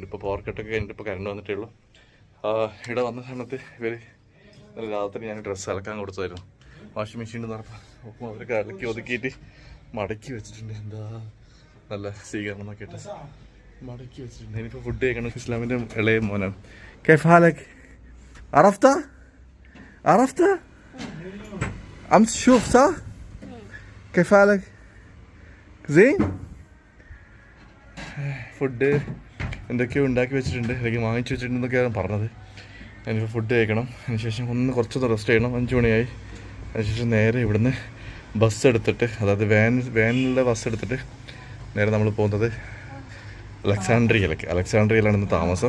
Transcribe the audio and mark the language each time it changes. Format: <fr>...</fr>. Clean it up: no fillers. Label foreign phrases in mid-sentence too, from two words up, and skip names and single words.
<ml>ഇപ്പോൾ പവർ കട്ടൊക്കെ കഴിഞ്ഞിട്ട് ഇപ്പോൾ കറണ്ട് വന്നിട്ടേ ഉള്ളൂ. ഇവിടെ വന്ന സമയത്ത് ഇവർ രാത്രി ഞാൻ ഡ്രസ്സ് അലക്കാൻ കൊടുത്തായിരുന്നു. വാഷിംഗ് മെഷീനിൽ നടപ്പം അവരൊക്കെ അലക്കി ഒതുക്കിയിട്ട് മടക്കി വെച്ചിട്ടുണ്ട്. എന്താ നല്ല സ്വീകരണം നോക്കിയിട്ട് മടക്കി വെച്ചിട്ടുണ്ട്. എനിക്കിപ്പോൾ ഫുഡ് കഴിക്കണം. ഇസ്ലാമിൻ്റെ ഇളയ മോനാണ്.</ml> <ar>كيف حالك عرفت أمس شوف صح كيف حالك زين</ar> <ml>ഫുഡ് എന്തൊക്കെയോ ഉണ്ടാക്കി വെച്ചിട്ടുണ്ട്, അല്ലെങ്കിൽ വാങ്ങിച്ചു വെച്ചിട്ടുണ്ടെന്നൊക്കെയാണ് പറഞ്ഞത്. എനിക്ക് ഫുഡ് കഴിക്കണം. അതിനുശേഷം കുറച്ചൊന്ന് റെസ്റ്റ് ചെയ്യണം. 5 മണിയായി. അതിനുശേഷം നേരെ ഇവിടുന്ന് ബസ് എടുത്തിട്ട്, അതായത് വാനിലുള്ള ബസ് എടുത്തിട്ട് നേരെ നമ്മൾ പോകുന്നത് അലക്സാണ്ട്രിയയിലാണ് ഇന്ന് താമസം.</ml>